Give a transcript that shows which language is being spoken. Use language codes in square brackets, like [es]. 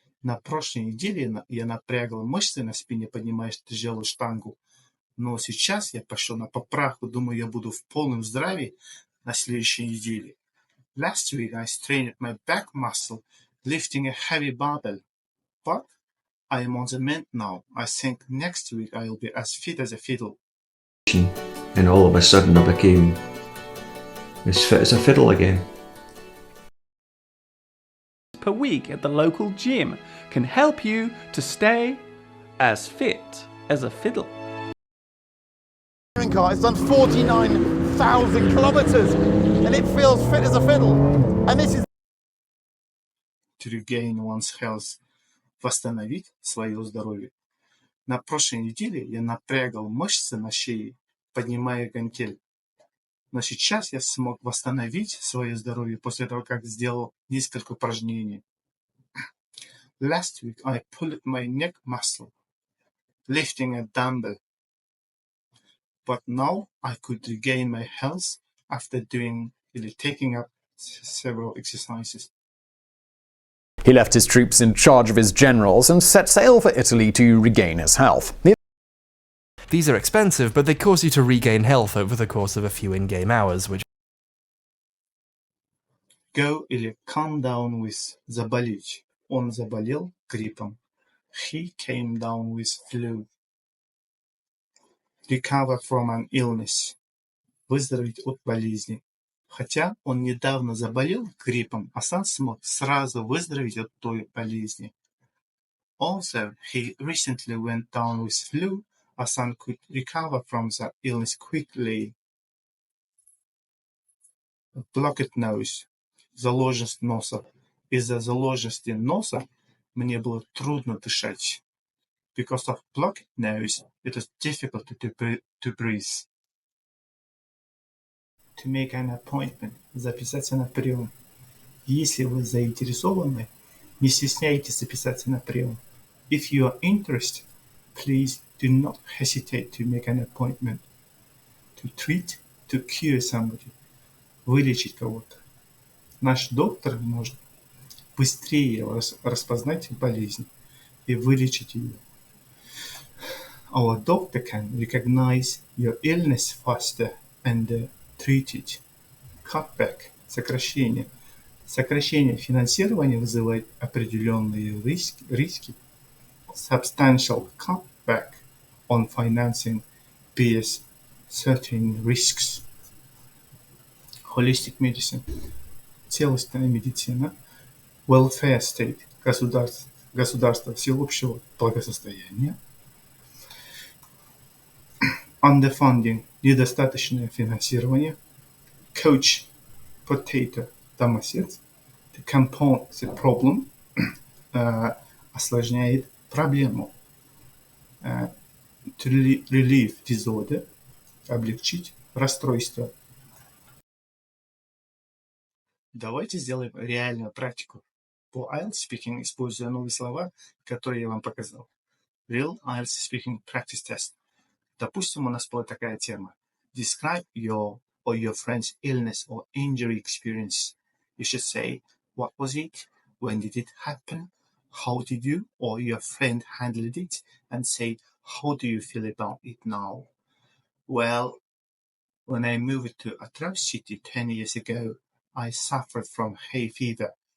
[ru] На прошлой неделе я напрягал мышцы на спине, поднимая тяжелую штангу. Но сейчас я пошел на поправку. Думаю, я буду в полном здравии на следующей неделе. [en] Last week I strained my back muscle lifting a heavy barbell. But I am on the mend now. I think next week I will be as fit as a fiddle. And all of a sudden I became as fit as a fiddle again. Per week at the local gym can help you to stay as fit as a fiddle. Car, it's done 49,000 kilometers and it feels fit as a fiddle. And this is to regain one's health. [ru] Восстановить свое здоровье. На прошлой неделе я напрягал мышцы на шее, поднимая гантель. Но сейчас я смог восстановить свое здоровье после того, как сделал несколько упражнений. [en] Last week I pulled my neck muscle, lifting a dumbbell. But now I could regain my health after taking up several exercises. He left his troops in charge of his generals and set sail for Italy to regain his health. These are expensive, but they cause you to regain health over the course of a few in-game hours, which... Go или come down with заболеть. [ru] Он заболел гриппом. [en] He came down with flu. Recover from an illness. [ru] Выздороветь от болезни. Хотя он недавно заболел гриппом, Асан смог сразу выздороветь от той болезни. [en] Also, he recently went down with flu. Асан could recover from the illness quickly. Blocked nose. [ru] Заложенность носа. Из-за заложенности носа мне было трудно дышать. [en] Because of blocked nose, it was difficult to breathe. To make an appointment. [ru] Записаться на прием. Если вы заинтересованы, не стесняйтесь записаться на прием. [en] If you are interested, please do not hesitate to make an appointment. To treat, to cure somebody. [ru] Вылечить кого-то. Наш доктор может быстрее распознать болезнь и вылечить ее. [en] Our doctor can recognize your illness faster and treat it. Cutback – сокращение. [ru] Сокращение финансирования вызывает определенные риски. [en] Substantial cutback on financing bears certain risks. Holistic medicine – [ru] целостная медицина. [en] Welfare state [ru] – государство всеобщего благосостояния. Underfunding – недостаточное финансирование. [en] Coach – potato – домосед. To compound the problem – [ru] осложняет проблему. [en] To relieve disorder – [ru] облегчить расстройство. Давайте сделаем реальную практику. По IELTS speaking используя новые слова, которые я вам показал. [en] Real IELTS speaking practice test. [ru] Допустим, у нас была такая тема. [en] Describe your or your friend's illness or injury experience. You should say, what was it? When did it happen? How did you or your friend handle it? And say, how do you feel about it now? Well, when I moved to Atras City 10 years ago, I suffered from hay fever.